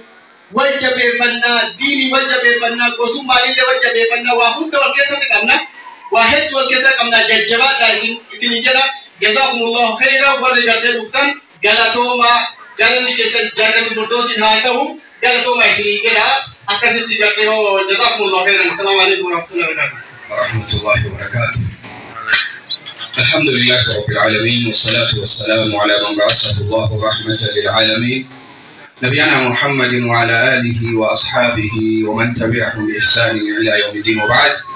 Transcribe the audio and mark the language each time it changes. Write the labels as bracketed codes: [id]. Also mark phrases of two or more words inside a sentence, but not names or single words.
[om] Wajjabeeffannaa diini wajjabeeffannaa gosummaanillee wajjabeeffannaa waa hunda wal keessatti qabna waa hedduu wal keessa qabna jajjabaadhaa isin jedha [ar] جزاكم الله خيرا [om] warri gartee dhuftan galatoomaa galanni keessan [ar] جنة فردوس [om] haa ta'u galatoomaa isin jedha akkasitti gartee hoo [ar] جزاكم الله خيرا. السلام عليكم ورحمة الله وبركاته. الحمد لله رب العالمين والصلاة والسلام على من بعثه الله رحمة للعالمين نبينا محمد وعلى آله وأصحابه ومن تبعهم بإحسان إلى يوم الدين وبعد.